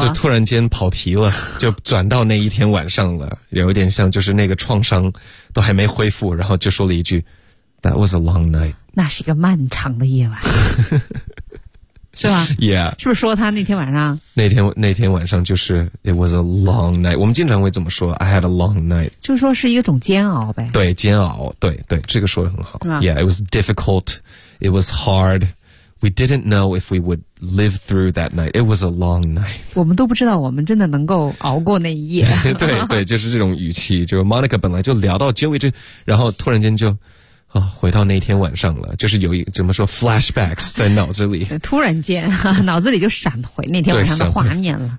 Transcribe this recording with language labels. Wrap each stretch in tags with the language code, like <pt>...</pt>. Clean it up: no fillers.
<zh>就突然间跑题了，就转到那一天晚上了，有点像就是那个创伤都还没恢复，然后就说了一句 ，</zh> <en>That was a long night，</en> <zh>那是一个漫长的夜晚，是吧</zh> <en>？Yeah，</en> <zh>是不是说他那天晚上？那天晚上就是</zh> <en>It was a long night，</en> <zh>我们经常会这么说</zh> <en>I had a long night，</en> <zh>就是说是一个种煎熬呗。对，煎熬，对对，这个说得很好、啊、</zh> <en>Yeah， it was difficult， it was hard， we didn't know if we would live through that night， it was a long night，</en> <zh>我们都不知道我们真的能够熬过那一夜。对对，就是这种语气，就是 Monica 本来就聊到 Joey 这，然后突然间就哦，回到那天晚上了，就是有一怎么说 flashbacks 在脑子里，突然间脑子里就闪回那天晚上的画面了。</zh>